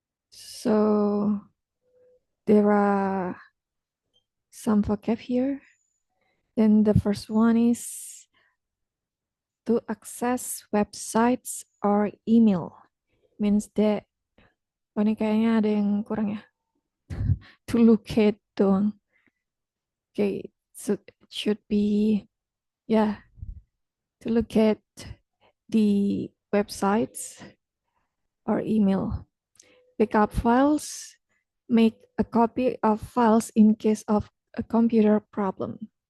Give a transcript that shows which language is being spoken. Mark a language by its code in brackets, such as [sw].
[en] So there are some vocab here. Then the first one is to access websites or email. Means that, [id] ini kayaknya ada yang kurang ya. [en] To locate [id] doang. [en] Okay, so it should be, yeah, to locate the websites or email. Backup files, make a copy of files in case of a computer problem.